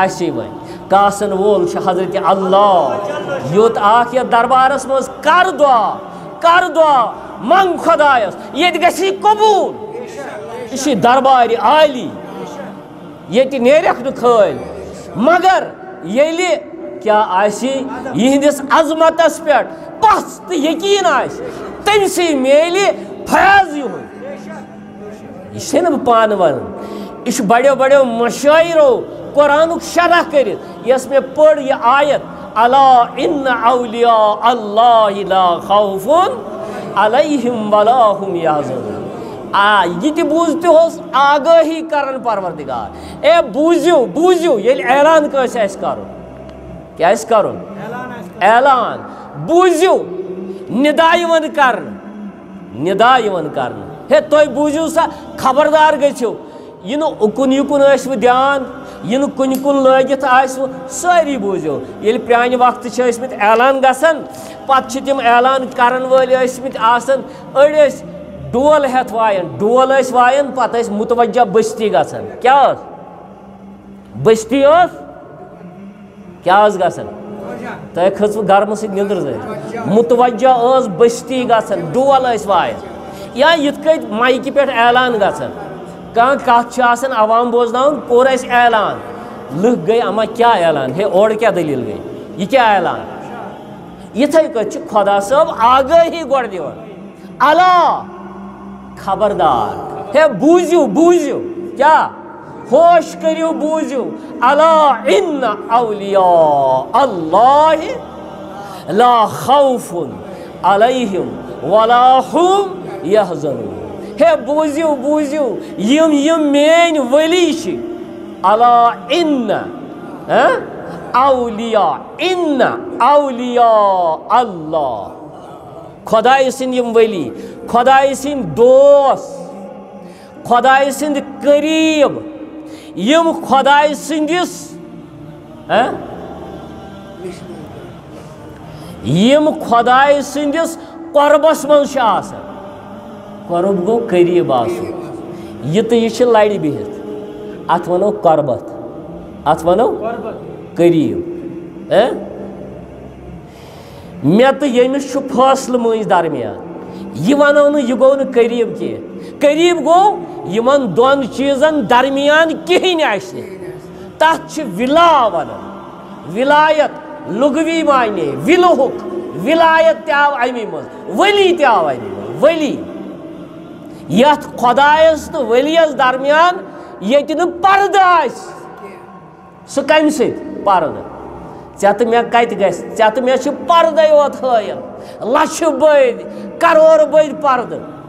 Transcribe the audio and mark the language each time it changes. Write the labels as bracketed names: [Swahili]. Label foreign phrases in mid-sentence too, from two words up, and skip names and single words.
[Kashmiri] کاسے وۄنۍ کاسن وول حضرت اللہ یوت آخ یا دربارس مز کر دعا منگ خدایس یہ گسی قبول یہ دربار عالی یہ نیرک نکھل مگر یلی کیا آسی یہندس عظمتس پہ پس تو یقین آس تم سی میلی فیض یہ پان ون یہ بڑو بڑو مشاعرو قرآن شرح کرت یس میں پڑھ یہ آیت [Arabic] الا ان اولیاء اللہ لا خوف علیہم ولا هم یحزنون [Kashmiri] یہ تہ بوزت ہوس آگاہی کرن پروردگار اے بوزیو یل اعلان کس اس کرن کیا اس کرن اعلان بوزیو ندا یون کرن ہے تو بوزیو سا خبردار گژھو یہ اکن یکن ٲسوٕ دھیان یہ کن کن لگت آسو ساری بوزیو یل پرانہ وقت ٲسمٕتۍ اعلان گژھان پتہٕ چھِ تِم اعلان کرن وٲلۍ ٲسمٕتۍ آسان أڑۍ ٲسۍ ڈول ہیتھ وائن ڈول ٲسۍ وائن پتہٕ ٲسۍ متوجہ بستی گژھان کیا بستی کیا گژھان تۄہہِ کھٔژوٕ گرمہٕ سۭتۍ نِندٕر زٕ متوجہ ٲس بستی گژھان ڈول ٲسۍ وائن یا یِتھ کٔٹھۍ مایکہِ پٮ۪ٹھ اعلان گژھان کانٛہہ کتھ چھِ آسان عوام بوزناوُن کوٚر اَسہِ اعلان لُکھ گٔے اما کیا اعلان ہے اورٕ کیٛاہ دٔلیٖل گٔے یہِ کیٛاہ اعلان یِتھَے کٔٹھۍ چھُ خۄدا صٲب آگٲہی گۄڈٕ دِوان اللہ خبردار ہے بوزیو کیا ہوش کریو بوزیو [Arabic] الا ان اولیاء اللہ لا خوف علیہم ولا هم یحزنون [Kashmiri] ہے بوزیو یم مین ولی چھ [Arabic] الا ان اولیاء اللہ [Kashmiri] خدای سند یم ولی خدای سند دوست خدای سند قریب یم خدای سندس یم خدای سندس قربس من آسان قرب گو قریب آسو یہ تو یہ لڑ بہت ات ونو قربت ات ونو قریب مے تو یمس فاصلہ مز درمیان یہ ونو نا یہ گو نا قریب کی قریب گو یمن دون چیزن درمیان کہین آسہ تت ولا ونان ولایت لغوی معنی ولہک ولایت تہ آو امی مز ولی تہ آو امی مز ولی یت خدایس تو ولیس درمیان یت نا پردہ آس سہ کم ست پردہ ژےٚ تہٕ مےٚ کتہِ گژھِ ژےٚ تہٕ مےٚ چھُ پردے یوت ہٲیِتھ لچھِ بٔدۍ کرور بٔدۍ پردٕ